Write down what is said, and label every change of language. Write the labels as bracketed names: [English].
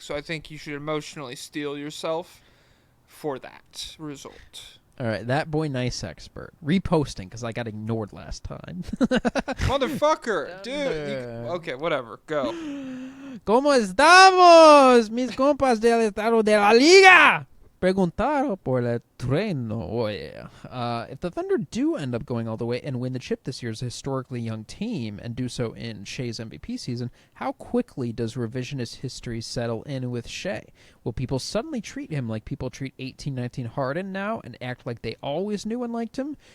[English] So I think you should emotionally steel yourself for that result. All right, that boy nice expert. Reposting, because I got ignored last time. Motherfucker! Dude! Okay, whatever. Go. [Spanish] ¿Cómo estamos, mis compas del estado de la liga? Preguntaron por el trueno. [English] Oh, yeah. If the Thunder do end up going all the way and win the chip this year as a historically young team, and do so in Shea's MVP season, how quickly does revisionist history settle in with Shea? Will people suddenly treat him like people treat 18-19 Harden now and act like they always knew and liked him?